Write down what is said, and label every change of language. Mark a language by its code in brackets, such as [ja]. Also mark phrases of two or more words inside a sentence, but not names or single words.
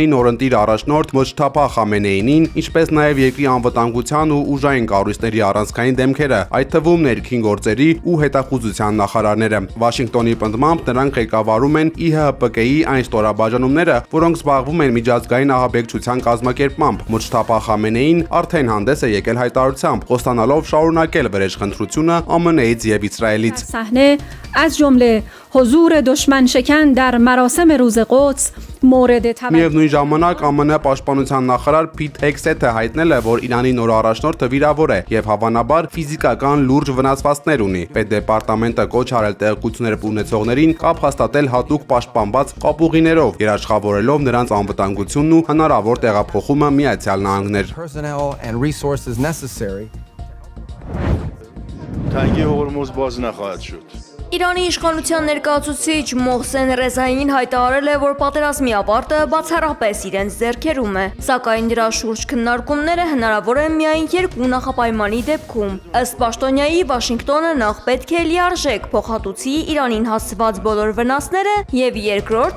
[hy] նորընտիր առաջնորդ Մոջթաբա Խամենեինին, ինչպես նաեւ երկրի անվտանգության ու ուժային կառույցների առանցքային դեմքերը, այդ թվում ներքին գործերի ու հետախուզության նախարարները։ Վաշինգտոնի պնդմամբ նրանք ղեկավարում են ԻՀՊԿ-ի այն ստորաբաժանումները, որոնք զբաղվում են միջազգային ահաբեկչության կազմակերպմամբ։ Մոջթաբա Խամենեին արդեն հանդես է եկել հայտարարությամբ, խոստանալով շարունակել վրեժխնդրությունը ԱՄՆ-ից եւ Իսրայելից։ [fa] از جمله حضور دشمن شکن در مراسم روز قدس مورد توجه [hy] Միևնույն ժամանակ ԱՄՆ պաշտպանության նախարար Փիթ Հեքսեթը հայտնել է, որ Իրանի նոր առաջնորդը վիրավոր է եւ հավանաբար ֆիզիկական լուրջ վնասվածքներ ունի։ Պետդեպարտամենտը կոչ արել տեղեկություններ ունեցողներին կապ հաստատել հատուկ պաշտպանված կապուղիներով, երաշխավորելով նրանց անվտանգությունն ու հնարավոր տեղափոխումը Միացյալ Նահանգներ։ [en] Personnel and resources necessary. [fa] تنگی هرمز باز نخواهد شد. [hy] Իրանի իշխանության ներկայացուցիչ Մոհսեն Ռեզային հայտարարել է, որ պատերազմի ավարտը բացառապես իրենց ձեռքերում է, սակայն դրա շուրջ քննարկումները հնարավոր են միայն երկու նախապայմանի դեպքում։ Ըստ պաշտոնյայի Վաշինգտոնը նախ պետք է լիարժեք փոխհատուցի Իրանին հասցված բոլոր վնասները եւ երկրորդ